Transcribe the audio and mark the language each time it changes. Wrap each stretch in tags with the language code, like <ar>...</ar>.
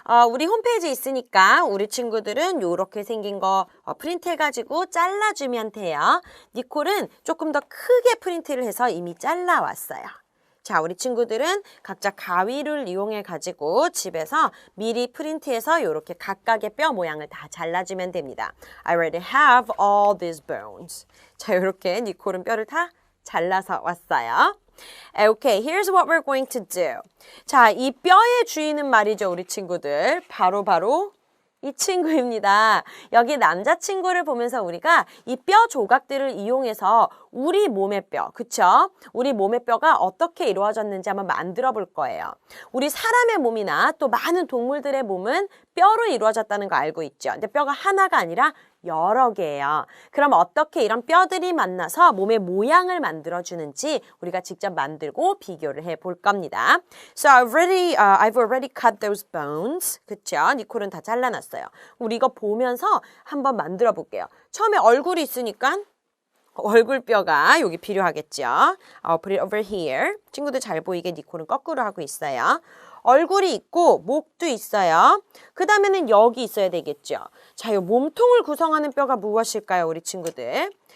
<ko>우리 홈페이지에 있으니까 우리 친구들은 이렇게 생긴 거 프린트해가지고 잘라주면 돼요. 니콜은 조금 더 크게 프린트를 해서 이미 잘라왔어요. 자, 우리 친구들은 각자 가위를 이용해가지고 집에서 미리 프린트해서 이렇게 각각의 뼈 모양을 다 잘라주면 됩니다.</ko> <en>I already have all these bones.</en> <ko>자, 이렇게 니콜은 뼈를 다 잘라서 왔어요.</ko> <en>Okay, here's what we're going to do.</en> <ko>자, 이 뼈의 주인은 말이죠, 우리 친구들. 바로 이 친구입니다. 여기 남자친구를 보면서 우리가 이 뼈 조각들을 이용해서 우리 몸의 뼈, 그쵸? 우리 몸의 뼈가 어떻게 이루어졌는지 한번 만들어 볼 거예요. 우리 사람의 몸이나 또 많은 동물들의 몸은 뼈로 이루어졌다는 거 알고 있죠? 근데 뼈가 하나가 아니라 여러 개예요. 그럼 어떻게 이런 뼈들이 만나서 몸의 모양을 만들어주는지 우리가 직접 만들고 비교를 해볼 겁니다.</ko> <en>So I've already cut those bones.</en> <ko>그쵸? 니콜은 다 잘라놨어요. 우리 이거 보면서 한번 만들어 볼게요. 처음에 얼굴이 있으니까 얼굴뼈가 여기 필요하겠죠.</ko> <en>I'll put it over here.</en> <ko>친구들 잘 보이게 니콜은 거꾸로 하고 있어요. 얼굴이 있고 목도 있어요. 그 다음에는 여기 있어야 되겠죠. 자, 이 몸통을 구성하는 뼈가 무엇일까요, 우리 친구들?</ko>